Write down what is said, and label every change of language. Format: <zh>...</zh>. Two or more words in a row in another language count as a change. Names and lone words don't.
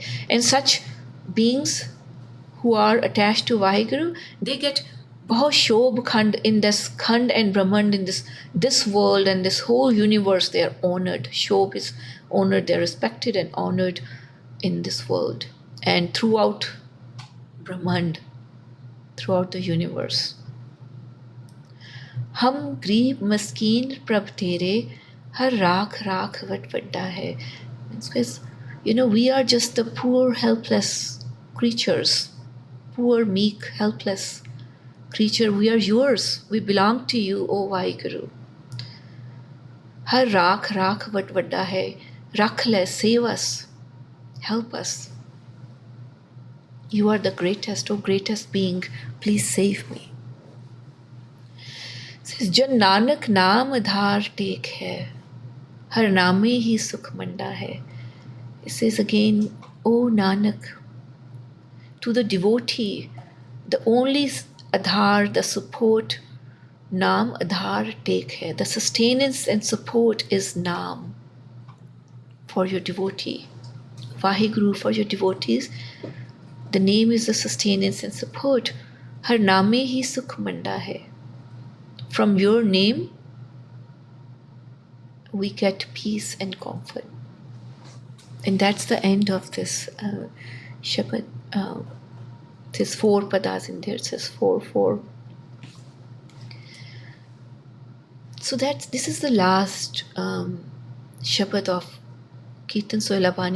<en>And such beings who are attached to Vaheguru, they get Bhav Shobh Khand in this Khand and Brahmand, in this world and this whole universe. They are honored. Shobh is honored, they are respected and honored in this world and throughout Brahmand, throughout the universe.</en> <pa>ਹਮ ਗਰੀਬ ਮਸਕੀਨ ਪ੍ਰਭ ਤੇਰੇ, ਹਰ ਰਾਖ ਰਾਖ ਵਟ ਵੱਡਾ ਹੈ.</pa> <en>Because, we are just the poor, helpless creatures, poor, meek, helpless creature. We are yours. We belong to you, O Vaheguru.</en> <pa>ਹਰ ਰਾਖ ਰਾਖ ਵਟ ਵੱਡਾ ਹੈ. ਰੱਖ ਲੈ,</pa> <en>save us. Help us. You are the greatest, O greatest being. Please save me. It says,</en> <pa>ਜਨ ਨਾਨਕ ਨਾਮ ਅਧਾਰ ਟੇਕ ਹੈ. ਹਰ ਨਾਮੇ ਹੀ ਸੁਖ ਮੰਡਾ ਹੈ.</pa> <en>It says again, O Nanak, to the devotee, the only adhar, the support,</en> <pa>ਨਾਮ ਅਧਾਰ ਟੇਕ ਹੈ.</pa> <en>The sustenance and support is naam for your devotee. Vaheguru for your devotees. The name is the sustenance and support.</en> <pa>ਹਰ ਨਾਮੇ ਹੀ ਸੁਖ ਮੰਡਾ ਹੈ.</pa> <en>From your name, we get peace and comfort. And that's the end of this Shabad. There's 4 padas in there. It says 4. So this is the last Shabad of Kirtan Sohila Bani.</en>